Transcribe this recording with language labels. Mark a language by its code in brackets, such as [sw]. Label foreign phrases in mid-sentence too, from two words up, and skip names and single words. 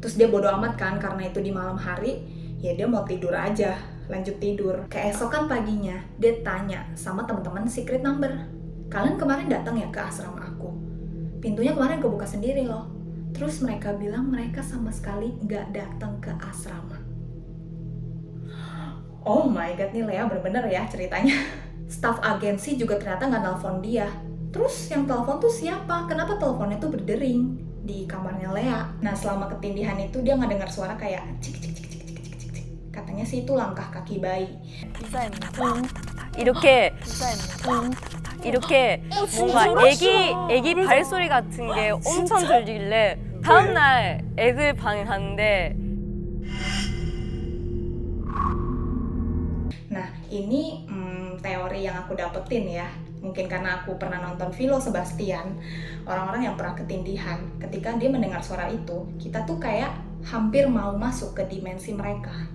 [id] Terus dia bodo amat kan, karena itu di malam hari, ya dia mau tidur aja, lanjut tidur. Keesokan paginya dia tanya sama teman-teman Secret Number, kalian kemarin datang ya ke asrama aku? Pintunya kemarin kebuka sendiri loh. Terus mereka bilang mereka sama sekali nggak datang ke asrama. [en] Oh my god, [id] nih Lea bener-bener ya ceritanya. Staff agensi juga ternyata nggak nelpon dia. Terus yang telepon tuh siapa? Kenapa teleponnya tuh berdering di kamarnya Lea? Nah, selama ketindihan itu dia nggak dengar suara kayak cik cik cik cik cik cik cik. Katanya sih itu langkah kaki bayi. [ko] 이렇게 뭔가 애기 발소리 같은 게 엄청 들리길래 다음날 애들 방에 갔는데 [id] Nah, ini teori yang aku dapetin ya. Mungkin karena aku pernah nonton Philo Sebastian, orang-orang yang pernah ketindihan, ketika dia mendengar suara itu, kita tuh kayak hampir mau masuk ke dimensi mereka.